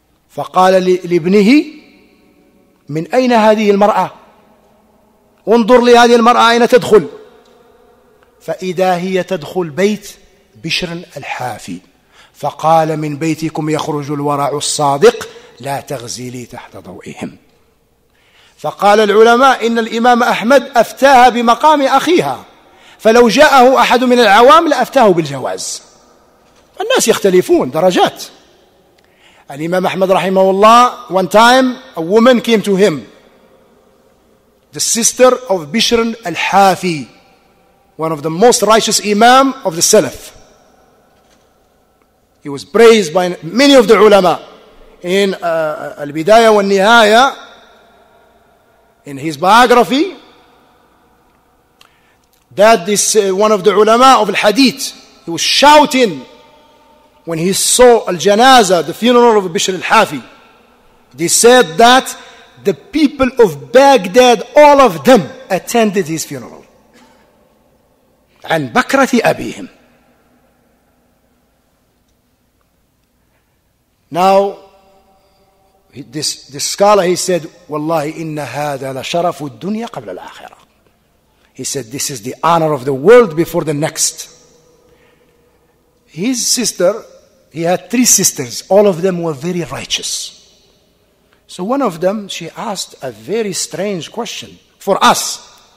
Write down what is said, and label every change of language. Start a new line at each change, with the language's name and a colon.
Arabic: فقال لابنه من أين هذه المرأة؟ انظر لهذه المرأة أين تدخل، فإذا هي تدخل بيت بشر الحافي، فقال من بيتكم يخرج الورع الصادق لا تغزلي تحت ضوئهم. فقال العلماء إن الإمام أحمد أفتاها بمقام أخيها، فلو جاءه أحد من العوام لأفتاه بالجواز. الناس يختلفون درجات. الإمام أحمد رحمه الله,
English: one time a woman came to him the sister of Bishr al-Hafi, one of the most righteous Imam of the Salaf. He was praised by many of the ulama in Al-Bidayah wa Nihaya, in his biography, that this one of the ulama of Al-Hadith, he was shouting when he saw Al-Janaza, the funeral of Bishr al-Hafi. They said that the people of Baghdad, all of them, attended his funeral.
Arabic: عن بكرة أبيهم.
English: Now, this scholar, he said,
Arabic: والله إن هذا لشرف الدنيا قبل الآخرة.
English: He said, this is the honor of the world before the next. His sister, he had 3 sisters. All of them were very righteous. So one of them, she asked a very strange question for us.